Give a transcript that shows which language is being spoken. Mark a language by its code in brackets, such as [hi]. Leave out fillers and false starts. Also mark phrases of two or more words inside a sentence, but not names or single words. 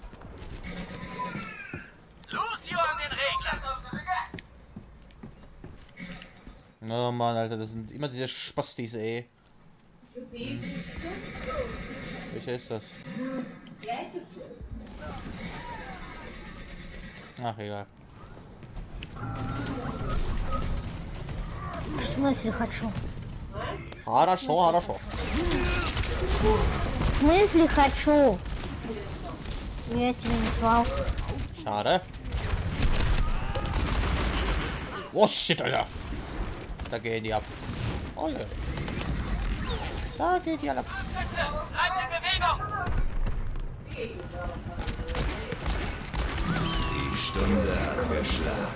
[de] Lucio an den Regler! Oh Mann, Alter, das sind immer diese Spastis, ey. Welcher ist das? Ach, egal. [ru] В смысле хочу? Хорошо. В смысле хочу? Я тебя не звал. [de] Schade. [en] Oh shit, [de] Alter. Da gehen die ab. Oh ja. Da geht die alle. Bleibt in Bewegung! Die Stunde hat geschlagen.